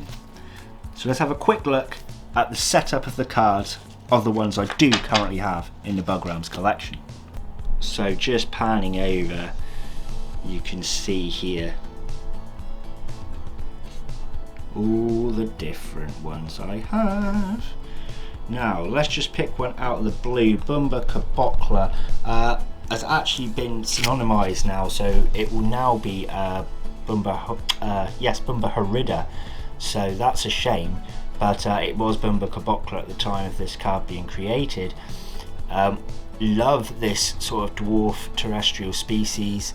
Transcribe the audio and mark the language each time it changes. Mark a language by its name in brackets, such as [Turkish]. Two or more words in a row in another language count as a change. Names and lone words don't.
[English] So let's have a quick look at the setup of the cards of the ones I do currently have in the Bug Realms collection. So just panning over, you can see here all the different ones I have. Now let's just pick one out of the blue. Bumba cabocla has actually been synonymized now, so it will now be Bumba horrida. So that's a shame, but it was Bumba cabocla at the time of this card being created. Love this sort of dwarf terrestrial species.